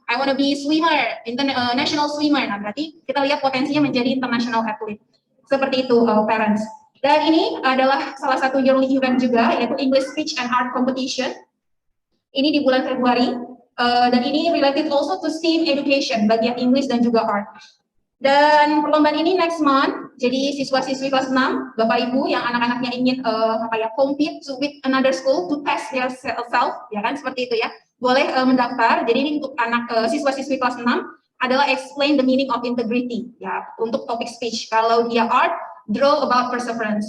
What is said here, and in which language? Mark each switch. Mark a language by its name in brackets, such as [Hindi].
[English] I wanna be swimmer, national swimmer. [Indonesian] Nah, berarti kita lihat potensinya menjadi [English] international athlete. [Indonesian] Seperti itu, parents. Dan ini adalah salah satu yearly event juga, yaitu English Speech and Art Competition. Ini di bulan Februari. Dan ini [English] related also to [Indonesian] STEAM education, bagian English dan juga art. Dan perlombaan ini next month, jadi siswa-siswi kelas 6, Bapak Ibu yang anak-anaknya ingin [English] compete with another school to test their self, [Indonesian] ya kan, seperti itu ya, boleh mendaftar. Jadi ini untuk anak siswa-siswi kelas 6 adalah [English] explain the meaning of integrity, [Indonesian] ya, untuk topik speech. Kalau dia [English] art, draw about perseverance.